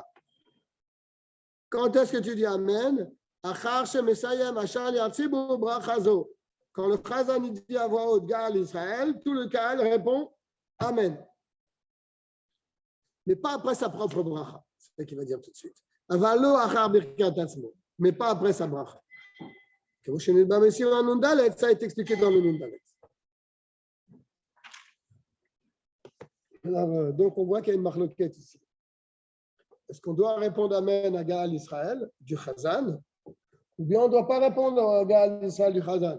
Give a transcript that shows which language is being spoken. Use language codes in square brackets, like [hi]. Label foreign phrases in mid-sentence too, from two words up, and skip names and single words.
[fr] Quand est-ce que tu dis Amen? Quand le Chazan dit à voix haute Gaal Israël, tout le Kaal répond Amen. Mais pas après sa propre bracha. C'est ce qu'il va dire tout de suite. [he] אבל לא אחר ברכת עצמו. [fr] Mais pas après sa bracha. Ça a été expliqué dans le Nundalet. Alors, donc, on voit qu'il y a une marloquette ici. Est-ce qu'on doit répondre Amen à Gaal Israël du Chazan ou bien on ne doit pas répondre à Gaal Israël du Chazan?